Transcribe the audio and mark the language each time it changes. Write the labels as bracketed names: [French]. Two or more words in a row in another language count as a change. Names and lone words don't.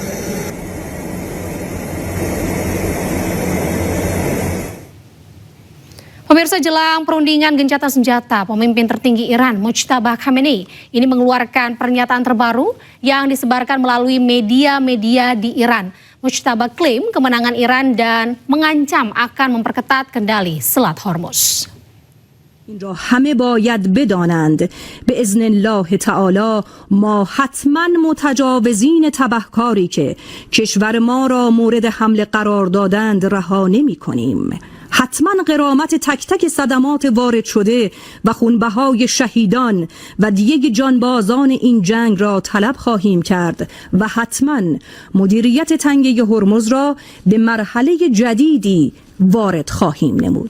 [Indonesian] Pemirsa, jelang perundingan gencatan senjata, pemimpin tertinggi Iran, Mojtaba Khamenei, ini mengeluarkan pernyataan terbaru yang disebarkan melalui media-media di Iran. Mojtaba klaim kemenangan Iran dan mengancam akan memperketat kendali Selat Hormuz. [Persian] این را همه باید بدانند به اذن الله تعالی ما حتما متجاوزین تبهکاری که کشور ما را مورد حمله قرار دادند رها نمی کنیم. حتما غرامت تک تک صدمات وارد شده و خونبهای شهیدان و دیگ جانبازان این جنگ را طلب خواهیم کرد و حتما مدیریت تنگه هرمز را به مرحله جدیدی وارد خواهیم نمود.